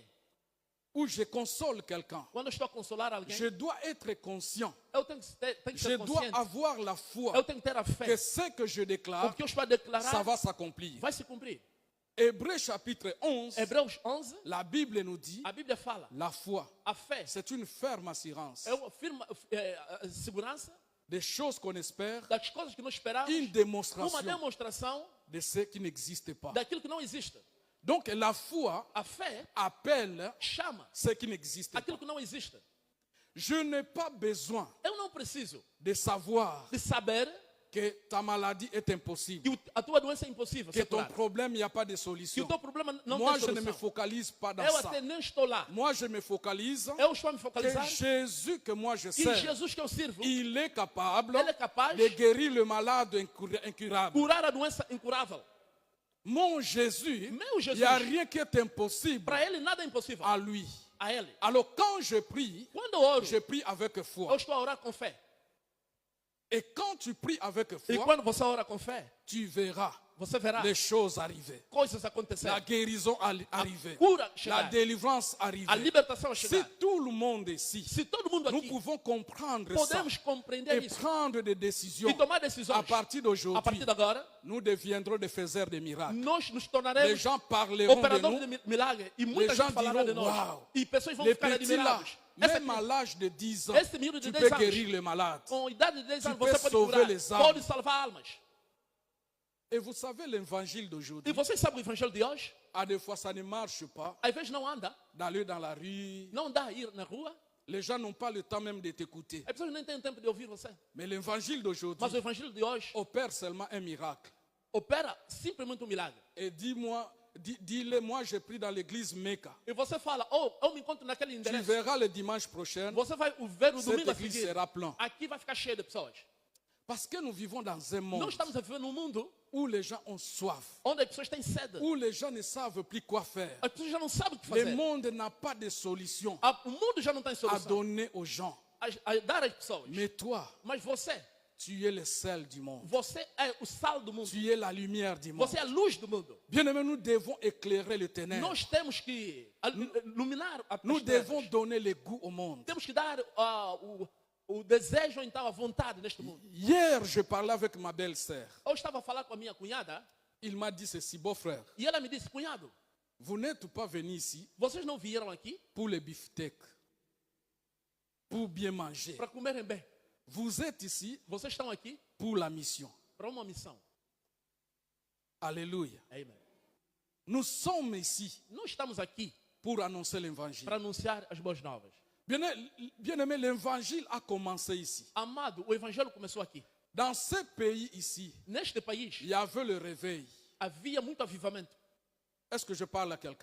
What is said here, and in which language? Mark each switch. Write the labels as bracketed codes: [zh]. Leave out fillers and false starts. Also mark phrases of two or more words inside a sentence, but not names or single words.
[fr] ou je console quelqu'un, [pt] quando eu estou a consolar alguém, [fr] je dois être conscient. [pt] eu tenho que [fr] Je [pt] ser [fr] dois [pt] consciente. [fr] avoir la foi [pt] Eu tenho que ter a fé. [fr] que ce que je [pt] O [fr] déclare, [pt] que eu estou a [fr] ça [pt] declarar [fr] va s'accomplir. [pt] vai se cumprir. [fr] Hébreux chapitre 11, [pt] Hebreus 11, [fr] la Bible nous dit, [pt] a Bíblia fala, [fr] la foi, [pt] a fé [fr] c'est une ferme assurance [pt] é uma firma segurança [fr] des choses qu'on espère, [pt] das coisas que nós esperamos, [fr] une [pt] uma [fr] démonstration [pt] demonstração [fr] de ce qui n'existe pas. [pt] daquilo que não existe. [fr] Donc la foi [pt] A fé [fr] appelle [pt] chama [fr] ce qui n'existe pas. [pt] aquilo que não existe. [fr] Je n'ai pas besoin [pt] Eu não preciso [fr] de savoir [pt] de saber [fr] que ta maladie est impossible, [pt] que a tua doença é impossível [fr] que [pt] ser [fr] ton [pt] curada, [fr] problème, il n'y a pas de [pt] que o [fr] solution. [pt] teu problema não [fr] Moi, [pt] tem [fr] je ne me [pt] solução. [fr] focalise pas dans [pt] Eu [fr] ça. [pt] até nem estou lá. [fr] Moi, je me focalise [pt] Eu estou a me [fr] que [pt] focalizar [fr] Jésus que moi je [pt] que [fr] sers, [pt] Jesus que eu sirvo, [fr] il est capable [pt] ele é capaz [fr] de guérir le malade incurable. [pt] de curar a doença incurável. [fr] Mon Jésus, [pt] Meu [fr] il [pt] Jesus. [fr] n'y a rien qui est impossible [pt] Para ele nada é impossível. [fr] à lui. [pt] A ele. [fr] Alors quand je prie, [pt] Quando eu oro, [fr] je prie avec [pt] eu [fr] foi. [pt] estou a orar com fé. [fr] Et quand tu pries avec [pt] E [fr] foi, [pt] quando você ora com fé, [fr] tu verras [pt] você verá [fr] les choses arriver. [pt] coisas acontecerem. [fr] La guérison arriver. [pt] Cura [fr] La [pt] chegar. [fr] délivrance [pt] A [fr] arriver. [pt] libertação [fr] Si [pt] chegar. [fr] tout le monde ici, [pt] Se todo mundo [fr] nous [pt] aqui [fr] pouvons comprendre ça [pt] podemos compreender [fr] et [pt] isso [fr] prendre des décisions [pt] e tomar [fr] à [pt] decisões, [fr] partir [pt] a [fr] d'aujourd'hui, [pt] partir de agora, [fr] nous deviendrons des faiseurs de miracles. [pt] nós nos [fr] Les [pt] tornaremos [fr] gens parleront de [pt] operadores [fr] nous. [pt] de milagre e muita [fr] gens [pt] gente falará de [fr] diront, [pt] nós. "Uau, E pessoas vão [fr] Les [pt] ficar [fr] petits là, [pt] admiradas. [fr] même à l'âge de 10 ans, [pt] Esse menino de [fr] tu [pt] 10 [fr] peux [pt] anos, [fr] guérir les malades. [pt] com idade de 10 anos, [fr] Tu [pt] você [fr] peux [pt] pode [fr] sauver [pt] curar, [fr] les âmes. [pt] pode salvar almas. [fr] Et vous savez, l'évangile [pt] E [fr] d'aujourd'hui, [pt] vocês sabem o evangelho de hoje? [fr] à des fois, ça ne marche pas [pt] Às vezes não anda, [fr] d'aller dans la rue. [pt] não dá a ir na rua. [fr] Les gens n'ont pas le temps même de t'écouter. [pt] As pessoas nem têm tempo de ouvir você. [fr] Mais l'évangile d'aujourd'hui [pt] Mas o evangelho de hoje [fr] opère seulement un miracle. [pt] opera simplesmente milagre. [fr] Et dis-moi, dis-le, moi j'ai pris dans l'église Mecca. [pt] E você fala, oh, eu me encontro naquele [fr] Tu [pt] endereço. [fr] verras le dimanche prochain, [pt] Você vai ver o [fr] cette [pt] domingo a [fr] église [pt] seguir. [fr] sera pleine. [pt] Aqui vai ficar cheio de pessoas. [fr] Parce que nous vivons dans un [pt] Nós [fr] monde [pt] estamos a viver num mundo [fr] où les gens ont soif, [pt] onde as pessoas têm sede. [fr] où les gens ne savent plus quoi faire. [pt] As pessoas já não sabem o que [fr] Le [pt] fazer. [fr] monde n'a pas de solution [pt] O mundo já não tem [fr] à [pt] solução [fr] donner aux gens. [pt] a dar às pessoas. [fr] Mais toi, [pt] Mas você, [fr] tu es le sel du monde. [pt] você é o sal do mundo. [fr] Tu es la lumière du monde. [pt] Você é a luz do mundo. [fr] Bien-aimés, nous devons éclairer le ténèbre. [pt] Nós temos que iluminar a [fr] Nous devons [pt] trevas. [fr] donner le goût au monde. [pt] Temos que dar o desejo, então, a vontade neste mundo. [fr] Hier, je parlais avec ma belle-sœur. [pt] Eu estava a falar com a minha cunhada [fr] Il m'a dit ceci, beau frère, [pt] e ela me disse, cunhado, [fr] vous n'êtes pas venu ici [pt] vocês não vieram aqui [fr] pour les beefsteaks, pour bien manger. [pt] para comerem bem. [fr] Vous êtes ici [pt] Vocês estão aqui [fr] pour la mission. [pt] para uma missão. [fr] Alléluia. [pt] Amen. [fr] Nous sommes ici [pt] Nós estamos aqui [fr] pour annoncer l'évangile. [pt] para anunciar as boas novas. [fr] Bien-aimé, l'évangile a commencé ici. [pt] Amado, o evangelho começou aqui. [fr] Dans ce pays ici, [pt] Neste país [fr] il y avait le réveil. [pt] havia muito avivamento. [fr] Est-ce que je parle à quelqu'un?